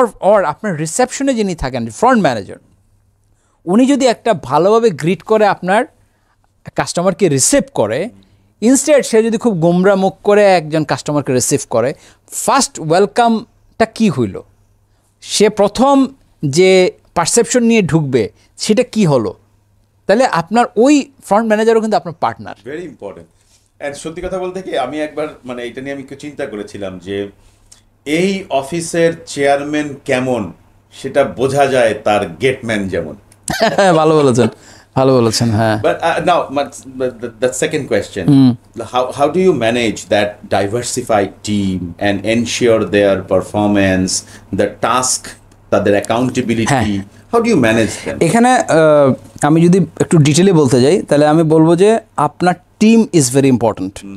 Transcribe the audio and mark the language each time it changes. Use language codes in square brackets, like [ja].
[bn] ওর আপনার রিসেপশনে যিনি থাকেন, ফ্রন্ট ম্যানেজার, উনি যদি একটা ভালোভাবে গ্রিট করে আপনার কাস্টমারকে রিসিভ করে, ইনস্টেড সে যদি খুব গোমরা মুখ করে একজন কাস্টমারকে রিসিভ করে, ফার্স্ট ওয়েলকামটা কি হইল, সে প্রথম যে পারসেপশন নিয়ে ঢুকবে সেটা কি হলো, তাহলে আপনার ওই ফ্রন্ট ম্যানেজারও কিন্তু আপনার পার্টনার। [en] Very important. [bn] অ্যান্ড সত্যি কথা বলতে কি, আমি একবার মানে এটা নিয়ে আমি একটু চিন্তা করেছিলাম যে এই অফিসের চেয়ারম্যান কেমন সেটা বোঝা যায় তার গেটম্যান যেমন। ভালো বলেছেন, ভালো বলেছেন, হ্যাঁ। [en] But now, the second question: how do you manage that diversified team and ensure their performance, the task, their accountability? How do you manage them? [bn] এখানে আমি যদি একটু ডিটেলে বলতে যাই তাহলে আমি বলবো যে আপনার [en] Team is very important.